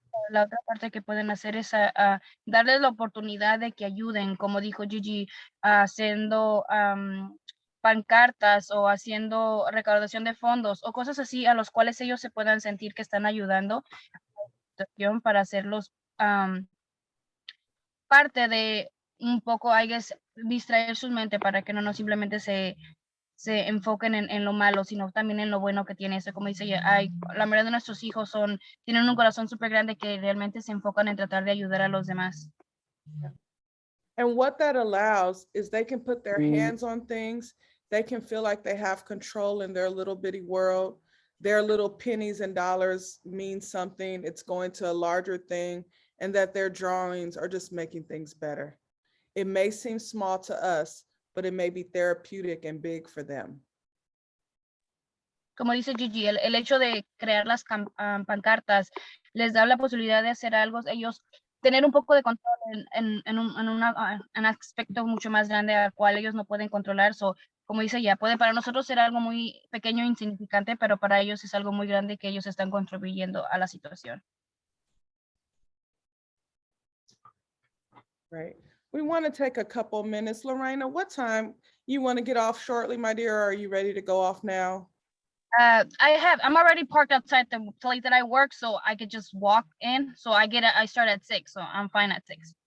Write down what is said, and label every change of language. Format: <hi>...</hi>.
<es>La otra parte que pueden hacer es darles la oportunidad de que ayuden, como dijo Gigi, haciendo pancartas o haciendo recaudación de fondos o cosas así a los cuales ellos se puedan sentir que están ayudando para hacerlos parte de un poco, distraer su mente para que no simplemente se enfoquen en lo malo, sino también en lo bueno que tiene eso. Como dice ella, la mayoría de nuestros hijos tienen un corazón súper grande que realmente se enfocan en tratar de ayudar a los demás.</es> <en>And what that allows is they can put their hands on things. They can feel like they have control in their little bitty world. Their little pennies and dollars mean something. It's going to a larger thing, and that their drawings are just making things better. It may seem small to us, but it may be therapeutic and big for them.</en> <es>Como dice Gigi, el hecho de crear las pancartas les da la posibilidad de hacer algo, ellos tener un poco de control en un aspecto mucho más grande al cual ellos no pueden controlar. Como dice ella, puede para nosotros ser algo muy pequeño e insignificante, pero para ellos es algo muy grande que ellos están contribuyendo a la situación.</es> <en>Right. We want to take a couple minutes. Lorena, what time you want to get off shortly, my dear? Or are you ready to go off now? I'm already parked outside the place that I work, so I could just walk in. So I start at 6, so I'm fine at 6.</en>